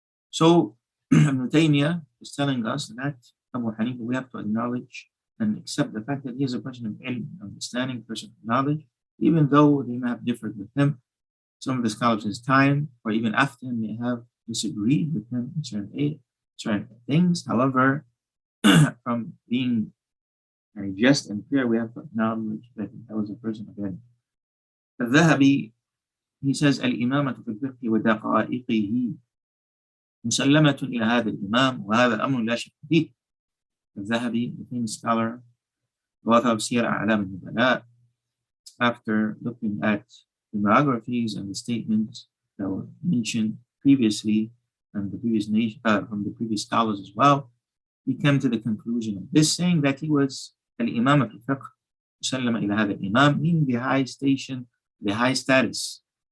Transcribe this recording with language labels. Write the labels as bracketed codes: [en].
[en] So Ibn Taymiyyah is telling us that Abu Hanifa, we have to acknowledge and accept the fact that he is a person of ilm, understanding, person of knowledge, even though they may have differed with him. Some of the scholars of his time, or even after him, may have disagreed with him in certain things. However, from being just and clear, we have to acknowledge that he was a person of ilm. [ar] الذهبي, [en] he says, [ar] الإمامة في الفقه ودقائقه مسلمة إلى هذا الإمام وهذا الأمر لا شك فيه. [en] al-Zahabi, the famous scholar, the author of Siyar A'lam al-Nubala, after looking at the biographies and the statements that were mentioned previously and from the previous scholars as well, he came to the conclusion of this, saying that he was al-Imam al-Fiqh, [ar] وسلم إلى هذا الإمام, [en] meaning the high station, the high status